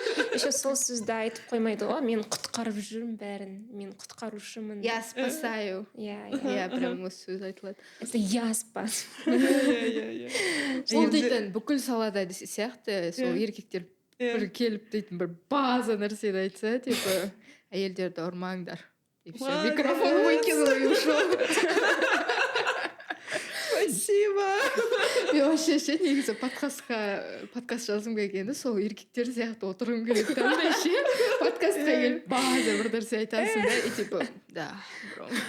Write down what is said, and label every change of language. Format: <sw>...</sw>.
<kk>Еще сол сөзді айтып қоймайды ғой, мен құтқарып жүрмін бәрін, мен құтқарушымын.</kk> <ru>Я спасаю.</ru> <kk>Иә. Прям осы сөз айтылады.</kk> <ru>Это я спас.</ru> <kk>Иә. Сол дейтін бүкіл салада сияқты сол еркектер бір келіп дейтін бір база нәрсені айтса, типа әйелдерді ұрмаңдар.</kk> <ru>И все, микрофон выкинул и ушел. Спасибо.</ru> <kk>Мен вообще ше негізі подкаст жазғым келгенде сол еркектер сияқты отырғым келеді. Таңдай ше подкастқа келіп база бір нәрсе айтасың да, и типа, да, бро.</kk>